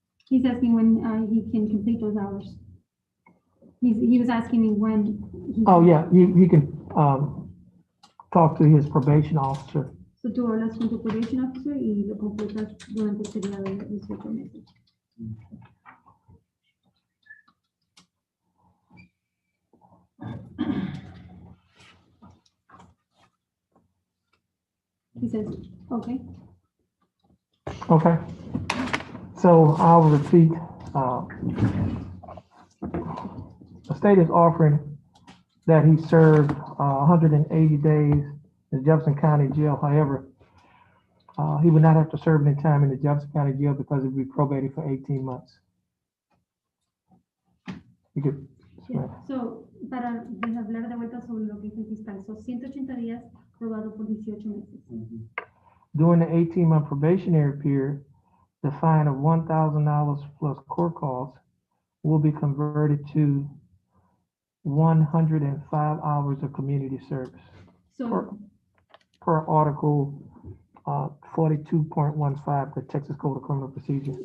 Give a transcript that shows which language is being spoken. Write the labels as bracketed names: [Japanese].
[English] He's asking when he can complete those hours. He was asking me when. Oh, yeah, he can talk to his probation officer. [Spanish] So tú hablas con tu probation officer y lo completas durante el periodo de 18 meses. [English] He says, okay. Okay. So I'll repeat. The state is offering that he served 180 days in Jefferson County Jail. However, he would not have to serve any time in the Jefferson County Jail because he would be probated for 18 months. You could. Yeah. [Spanish] So, para hablar de vuelta sobre lo que es el fiscal, so 180 días probado por 18 meses. [English] During the 18-month probationary period, the fine of $1,000 plus court costs will be converted to 105 hours of community service. So, per Article 42.15, the Texas Code of Criminal Procedure.